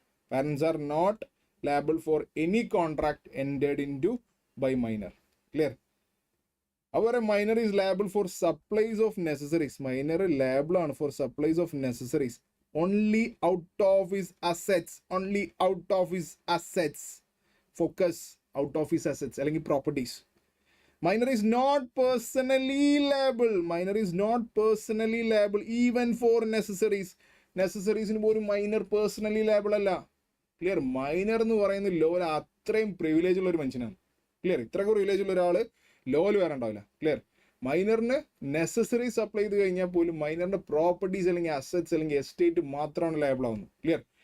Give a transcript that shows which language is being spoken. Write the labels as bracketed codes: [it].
[en] Parents are not liable for any contract entered into by minor. Clear? അവരെ minor is liable for supplies of necessaries. Minor liable ആണ് for supplies of necessaries only out of his assets. Only out of his assets. Focus, out of his assets അല്ലെങ്കിൽ properties. Minor is not personally liable. Minor is not personally liable even for necessaries. [ml] നെസസറീസിന് പോലും minor personally liable അല്ല. Clear? Minor എന്ന് പറയുന്ന ലോയിൽ അത്രയും privilege ഉള്ള ഒരു മനുഷ്യനാണ്. Clear? ഇത്രയൊക്കെ പ്രിവിലേജ് ഉള്ള ഒരാൾ ലോയിൽ വേറെ ഉണ്ടാവില്ല. ക്ലിയർ? മൈനറിന് നെസസറി സപ്ലൈ ചെയ്ത് കഴിഞ്ഞാൽ പോലും മൈനറിന്റെ പ്രോപ്പർട്ടീസ് അല്ലെങ്കിൽ അസറ്റ്സ് അല്ലെങ്കിൽ എസ്റ്റേറ്റ് മാത്രമാണ് ലയബിൾ ആവുന്നത്. ക്ലിയർ?